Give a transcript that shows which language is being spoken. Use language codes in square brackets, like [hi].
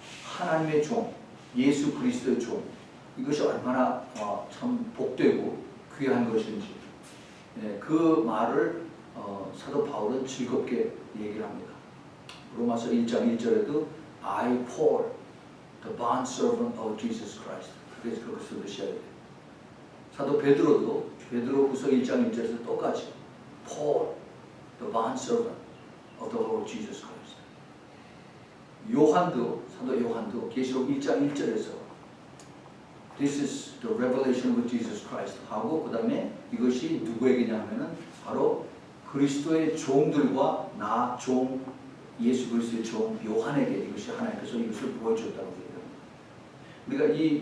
[ko] 하나님의 종, 예수 그리스도의 종 이것이 얼마나 참 복되고 귀한 것인지 그 말을 사도 바울은 즐겁게 얘기를 합니다. 로마서 1장 1절에도 [en] I Paul, the bondservant of Jesus Christ [ko] 그래서 그것을 시작해야 돼요. 사도 베드로후서 1장 1절에서 똑같이 [en] Paul, the bondservant of the Lord Jesus Christ. [ko] 사도 요한도 계시록 1장 1절에서 [en] This is the revelation of Jesus Christ [ko] 하고 그 다음에 이것이 누구에게냐 하면은 바로 그리스도의 종들과 나 종 예수 그리스도의 종 요한에게 이것이 하나님께서 이것을 보여줬다고 얘기합니다.